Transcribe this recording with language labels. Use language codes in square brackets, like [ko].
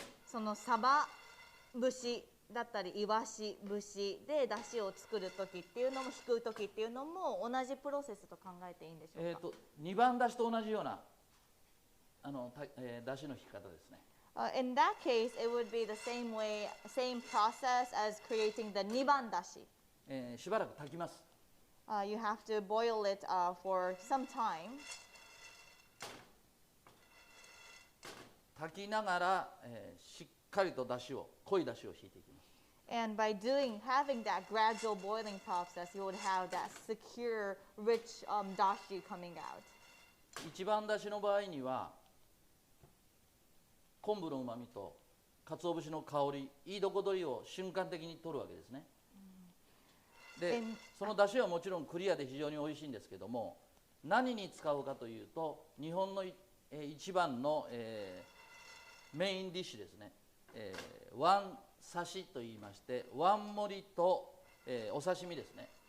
[ja] そのサバ節だったりイワシ節で出汁を作る時っていうのも引く時っていうのも同じプロセスと考えていいんでしょうか。二番出汁と同じような出汁の引き方ですね。 [en] In that case, it would be the same way, same process as creating the Nibandashi. [ja] しばらく炊きます。 [en] You have to boil it for some time. [ja] 炊きながら、しっかりと出汁を濃い出汁を引いていきます。 [en] And by having that gradual boiling process, you would have that secure, rich dashi coming out. [ja] 一番出汁の場合には昆布のうまみと鰹節の香り、いいどこ取りを瞬間的に取るわけですね。で、その出汁はもちろんクリアで非常においしいんですけども、何に使うかというと、日本の一番の、メインディッシュですね、ワン刺しといいまして、ワン盛りと、お刺身ですね。